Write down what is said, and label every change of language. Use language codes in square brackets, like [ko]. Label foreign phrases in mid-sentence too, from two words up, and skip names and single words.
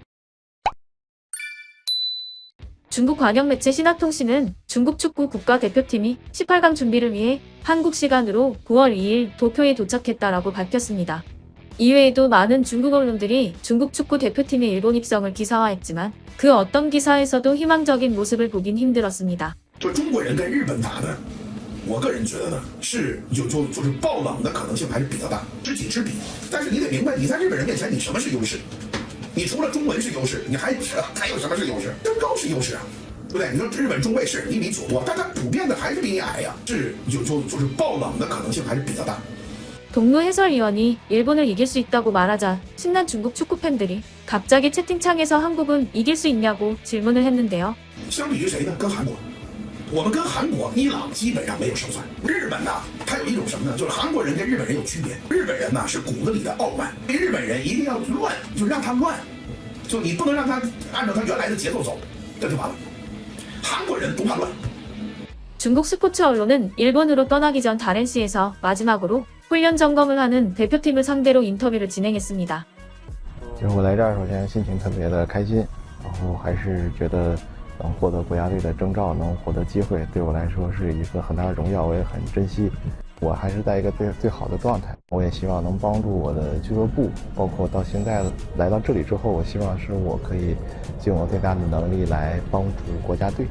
[ko] 중국 관영 매체 신화통신은 중국 축구 국가대표팀이 18강 준비를 위해 한국 시간으로 9월 2일 도쿄에 도착했다라고 밝혔습니다. 이외에도 많은 중국 언론들이 중국 축구 대표팀의 일본 입성을 기사화했지만 그 어떤 기사에서도 희망적인 모습을 보긴 힘들었습니다. [zh] 中国人跟日本打呢，我个人觉得呢是就是爆冷的可能性还是比较大，知己知彼。但是你得明白，你在日本人面前你什么是优势？你除了中文是优势，你还有什么是优势？身高是优势啊，对不对？你说日本中卫是1米9多，但他普遍的还是比你矮呀，是就是爆冷的可能性还是比较大。 [ko] 동료 해설위원이 일본을 이길 수 있다고 말하자 신난 중국 축구 팬들이 갑자기 채팅창에서 한국은 이길 수 있냐고 질문을 했는데요. [zh] 相比于谁呢？跟韩国，我们跟韩国、伊朗基本上没有胜算。日本呢，它有一种什么呢？就是韩国人跟日本人有区别。日本人呢是骨子里的傲慢，日本人一定要乱，就让他乱，就你不能让他按照他原来的节奏走， 这就完了。韩国人不怕乱。 [ko] 중국 스포츠 언론은 일본으로 떠나기 전 다렌시에서 마지막으로 훈련 점검을 하는 대표팀을 상대로 인터뷰를 진행했습니다. [zh] 就是我来这儿，首先心情特别的开心，然后还是觉得能获得国家队的征召，能获得机会，对我来说是一个很大的荣耀，我也很珍惜。我还是在一个最好的状态，我也希望能帮助我的俱乐部，包括到现在来到这里之后，我希望是我可以尽我最大的能力来帮助国家队。